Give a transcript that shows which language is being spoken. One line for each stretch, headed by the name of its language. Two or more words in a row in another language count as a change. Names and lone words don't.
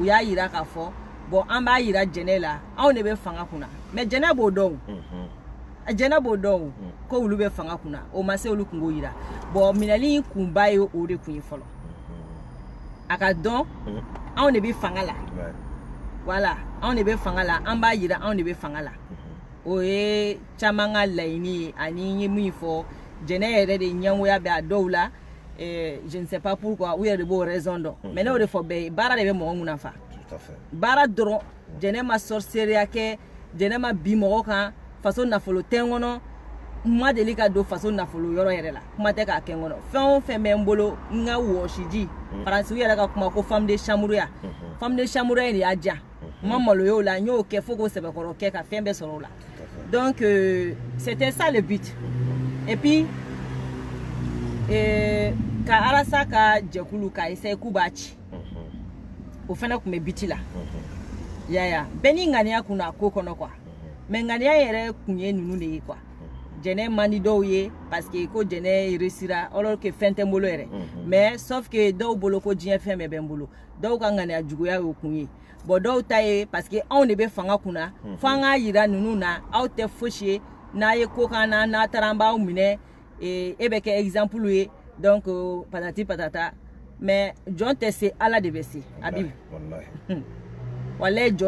Bambara: y'a yira k'a fɔ bon an b'a yira jɛnɛ la anw de bɛ fanga kunna mais jɛnɛ b'o dɔn jɛnɛ b'o dɔn ko olu bɛ fanga kunna o ma se olu kungo yira bon minɛli kunba ye o de kun ye fɔlɔ a ka dɔn anw de bɛ fanga la voilà anw de bɛ fanga la an b'a yira anw de bɛ fanga la o ye caman ka laɲini ye ani n ye min fɔ jɛnɛ yɛrɛ de ɲɛngoya bɛ a dɔw la
French: je ne sais pas pourquoi
Bambara: u yɛrɛ de b'o raison dɔn mais ne o de fɔ bɛɛ ye baara de bɛ mɔgɔ mun na fa baara dɔrɔn jɛnɛ ma sorcelleria kɛ jɛnɛ ma bi mɔgɔ kan faso nafolo tɛ n kɔnɔ ma deli ka don faso nafolo yɔrɔ yɛrɛ la kuma tɛ k'a kɛ n kɔnɔ fɛn o fɛn bɛ n bolo n ka wɔsiji faransiw yɛrɛ ka kuma ko
French: femme de chambre
Bambara: ya
French: femme de chambre
Bambara: in de y'a diya n ma maloya o la n y'o kɛ fo k'o sɛbɛkɔrɔ kɛ ka fɛn bɛɛ sɔrɔ o la
French: donc c'était ça le but et puis
Bambara: ka Arasa ka jɛkulu ka essayer k'u b'a ci o fɛnɛ tun bɛ biti la yaya bɛɛ ni ŋaniya kun na ko kɔnɔ quoi mais ŋaniya yɛrɛ kun ye ninnu de ye quoi jɛnɛ man di dɔw ye
French: parce que
Bambara: ko jɛnɛ
French: réussira alors que
Bambara: fɛn tɛ n bolo yɛrɛ mais
French: sauf que
Bambara: dɔw bolo ko diɲɛ fɛn bɛɛ bɛ n bolo dɔw ka ŋaniya juguya y'o kun ye bon dɔw ta ye
French: parce que
Bambara: anw de bɛ fanga kunna fo an k'a yira ninnu na aw tɛ fosi ye n'a ye ko k'an na n'a taara an b'aw minɛ e bɛ kɛ exemple ye
French: donc patati patata mais
Bambara: jɔn tɛ se Ala de bɛ se Abibu wallahi jɔn